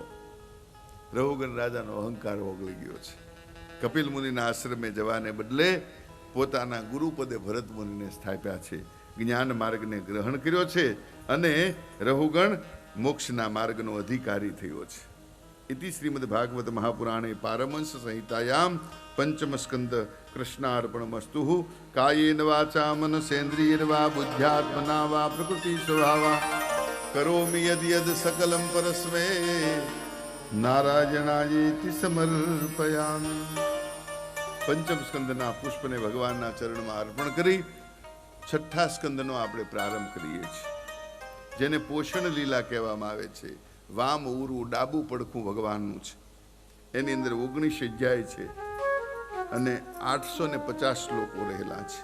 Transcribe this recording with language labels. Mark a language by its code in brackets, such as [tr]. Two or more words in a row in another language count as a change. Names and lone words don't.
[gu] રહુગણ રાજાનો અહંકાર ઓગળી ગયો છે. કપિલ મુનિના આશ્રમે જવાને બદલે પોતાના ગુરુપદે ભરત મુનિને સ્થાપ્યા છે. જ્ઞાન માર્ગને ગ્રહણ કર્યો છે અને રહુગણ મોક્ષના માર્ગનો અધિકારી થયો છે. [sa] इति श्रीमद् भागवत महापुराणे पारमंस संहितायां पंचम स्कंद कृष्णार्पणमस्तु. कायेन वाचा मनसेन्द्रियेण वा बुद्ध्यात्मना वा प्रकृति स्वभावा करोमि यद् यद् सकलं परस्मै નારાયણાયેતિ સમર્પયામિ. [gu] પંચમ સ્કંદના પુષ્પને ભગવાનના ચરણમાં અર્પણ કરી છઠ્ઠા સ્કંદનો આપણે પ્રારંભ કરીએ છીએ, જેને પોષણ લીલા કહેવામાં આવે છે. વામ ઉરું ડાબુ પડખું ભગવાનનું છે. એની અંદર 19 અધ્યાય છે અને 850 શ્લોકો રહેલા છે.